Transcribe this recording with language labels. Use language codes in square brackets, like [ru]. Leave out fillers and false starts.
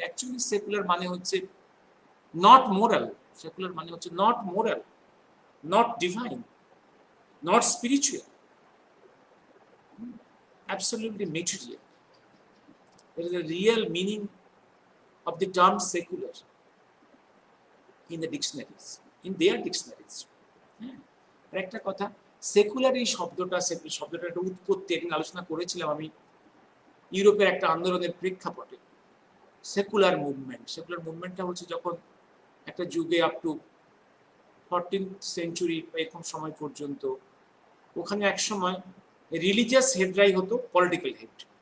[bn] Actually secular মানে হচ্ছে [en] Not moral. Secular [bn] মানে হচ্ছে [en] Not moral, not divine, not spiritual, absolutely material. That is the real meaning of the term secular in the dictionaries, in their dictionaries. [bn] একটা কথা, secular এই শব্দটার একটা উৎপত্তি একদিন আলোচনা করেছিলাম আমি ইউরোপের একটা আন্দোলনের প্রেক্ষাপটে। সেকুলার মুভমেন্টটা হচ্ছে যখন একটা যুগে [en] up to 14th century [bn] এরকম সময় পর্যন্ত ওখানে এক সময় রিলিজিয়াস হেডরাই হতো পলিটিক্যাল হেড।